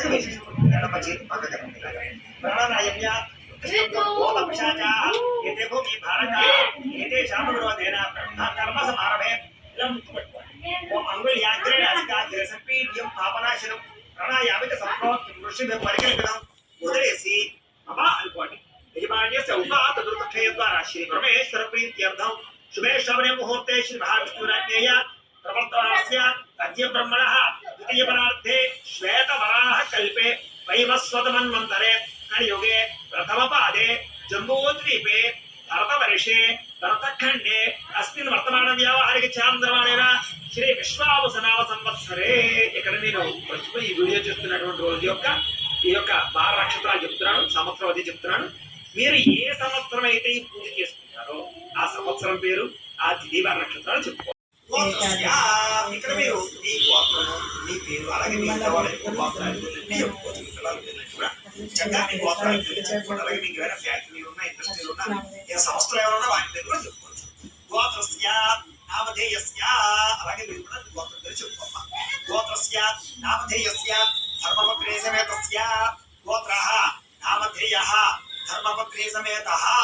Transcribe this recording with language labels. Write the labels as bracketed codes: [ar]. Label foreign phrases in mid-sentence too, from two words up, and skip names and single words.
[te] వేసి ఎడమ చేతి పక్కన [sa] ప్రాణాయామ్య ఓం అభిషాచాః ఏతే భూమి భారకాః ఏతే శామవిరోధేన కర్మ సమారభే ఓం అంగుళ్యాగ్రేణ అధికాగ్రే సంపీడ్యం పాపనాశనం ప్రాణాయామిత సంప్రోక్తం ఋషిభ్యం పరికల్పితం [te] వదిలేసి అమ్మా అనుకోండి [sa] యజమాన్యస్య ఉపాత దుర్దక్షయ ద్వారా శ్రీ పరమేశ్వర ప్రీత్యర్థం शुभे श्रवणे मुहूर्ते श्री महाविष्णुराज्ञेय प्रवर्तमानस्य अद्य ब्रह्मणः द्वितीयपरार्धे श्वेतवराह कल्पे वैवस्वतमन्वन्तरे कलियुगे प्रथमपादे जम्बूद्वीपे भरतवर्षे भरतखण्डे अस्मिन् वर्तमानव्यावहारिक चान्द्रमाणेन श्री विश्वावसनाమ సంవత్సరే [te] ఇక్కడ నేను ప్రస్తుతం ఈ వీడియో చేస్తున్నటువంటి రోజు యొక్క ఈ యొక్క వార నక్షత్రాలు చెప్తున్నాను సంవత్సరం అది చెప్తున్నాను మీరు ఏ సంవత్సరం అయితే ఈ పూజ చేసుకుంటారో ఆ సంవత్సరం పేరు ఆ తిథి వార నక్షత్రాలు చెప్పుకోవాలి ఇక్కడ మీరు మీ గోత్రము మీ పేరు అలాగే మీ గోత్రాలు చెప్పుకోవచ్చు కూడా చక్కగా మీ గోత్రాలు తెలుసుకోండి అలాగే మీకు ఏమైనా ఫ్యాక్టరీలు ఉన్నా ఇండస్ట్రీలు ఉన్నా ఏ సంస్థలు ఏమైనా వాటి పేరు కూడా చెప్పుకోవచ్చు [sa] గోత్రస్య నామధేయస్య [te] అలాగే మీరు కూడా గోత్రం పేరు చెప్పుకోమ్మా [sa] గోత్రస్య నామధేయస్య ధర్మపత్రే సమేతస్య గోత్రః నామధేయః ధర్మపత్రే సమేతః